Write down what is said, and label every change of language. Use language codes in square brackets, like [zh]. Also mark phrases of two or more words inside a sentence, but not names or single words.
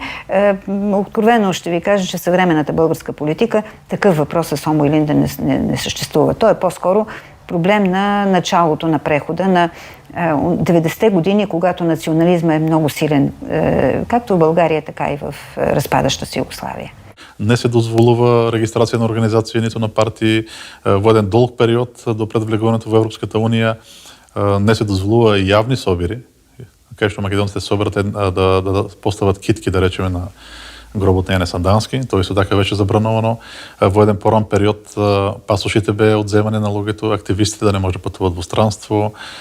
[bg] Откровено ще ви кажа, че съвременната българска политика такъв въпрос с Омо Илинден не съществува. Той е по-скоро проблем на началото на прехода на 90-те години, когато национализма е много силен, както в България, така и в разпадаща се Югославия. [mk] Не се дозволува регистрација на организации, нито на партии во еден долг период до пред влегувањето во Европската унија. Не се дозволува и јавни собири, кај што македонците соберат да постават китки, да речеме, на гробот на Јане Сандански. Тоа исто така беше забрановано. Во еден поран период пасошите беа одземани на луѓето, активистите да не може да патуват во странство.